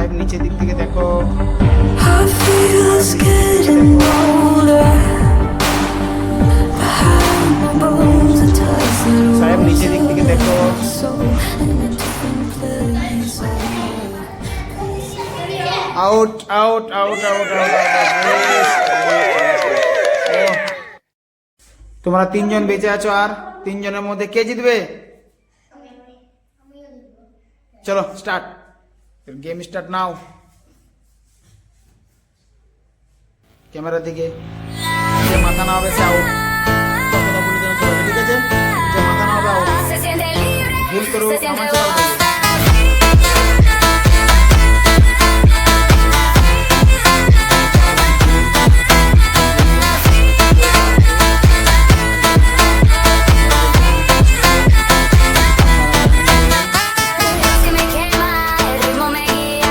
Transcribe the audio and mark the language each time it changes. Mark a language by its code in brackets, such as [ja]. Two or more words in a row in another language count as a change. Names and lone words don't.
[bn] নিচের দিক থেকে দেখো। [en] I feel it's getting older. Behind my bones, it doesn't [bn] সাহেব নিচের দিক থেকে দেখো। [en] soul in a different place. out out out out out. [bn] তোমরা তিনজন বেঁচে আছো, আর তিনজনের মধ্যে কে জিতবে? চলো স্টার্ট, [en] game start [bn] নাও। ক্যামেরা দিকে, যে মাথা না হবে সে আউট। কথা বলে দেওয়া সবাইকে, ঠিক আছে? যে মাথা না হবে আউট। [es] Se siente libre, [bn] ভুল করো [es] se siente [bn] আমার সাথে out হবে। [es] que me quema, el ritmo me guía.